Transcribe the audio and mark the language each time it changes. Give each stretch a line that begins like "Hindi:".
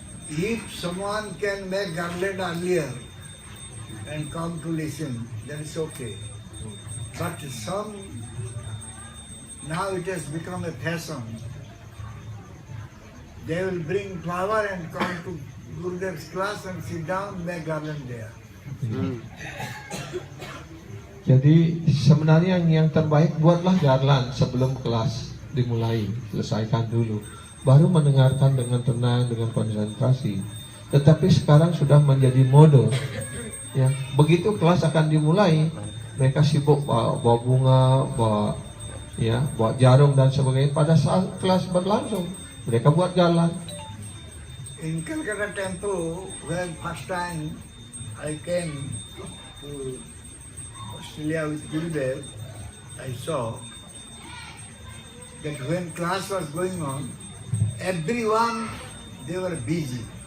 English: If someone can make garland earlier and come to listen, then it's okay. But some, now it has become a fashion. They will bring flower and come to Gurudev's class and sit down, make garland there.
Indonesian: Jadi sebenarnya yang terbaik buatlah garland sebelum kelas dimulai, selesaikan dulu, baru mendengarkan dengan tenang, dengan konsentrasi. Tetapi sekarang sudah menjadi mode, ya. Begitu kelas akan dimulai, mereka sibuk bawa bunga, bawa jarum dan sebagainya. Pada saat kelas berlangsung, mereka buat jalan.
English: In Calcutta temple, when first time I came to Australia with Gurudev, I saw that when class was going on, everyone, they were busy.